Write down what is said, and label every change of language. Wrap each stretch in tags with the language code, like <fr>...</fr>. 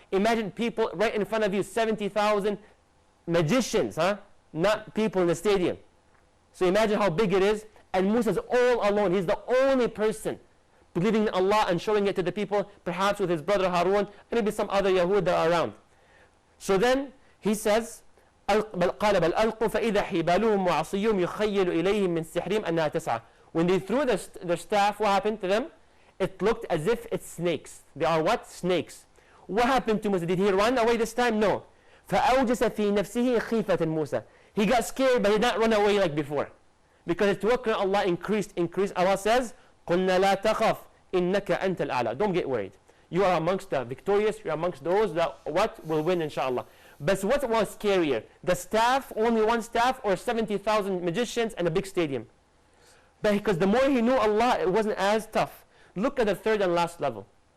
<en>Imagine people right in front of you, 70,000 magicians, huh? Not people in the stadium. So imagine how big it is. And Musa's all alone. He's the only person believing in Allah and showing it to the people, perhaps with his brother Harun, and maybe some other Yahud that are around. So then he says,</en> <ar>قَالَ بَلْ أَلْقُوا فَإِذَا حِبَالُهُمْ وَعَصِيُّهُمْ يُخَيَّلُ إِلَيْهِمْ مِنْ سِحْرِهِمْ أَنَّهَا تَسْعَى.</ar> <en>When they threw their staff, what happened to them? It looked as if it's snakes. They are what? Snakes. What happened to Musa? Did he run away this time? No.</en> <ar>فَأَوْجَسَ فِي نَفْسِهِ خِيفَةً مُوسَى.</ar> <en>He got scared, but he did not run away like before. Because his tawakkul on Allah increased. Allah says,</en> <ar>قُلْنَا لَا تَخَفْ إِنَّكَ أَنْتَ الْأَعْلَى.</ar> <en>Don't get worried. You are amongst the victorious. You are amongst those that what will win, inshallah. But what was scarier? The staff, only one staff, or 70,000 magicians and a big stadium? But because the more he knew Allah, it wasn't as tough. Look at the third and last level.</en>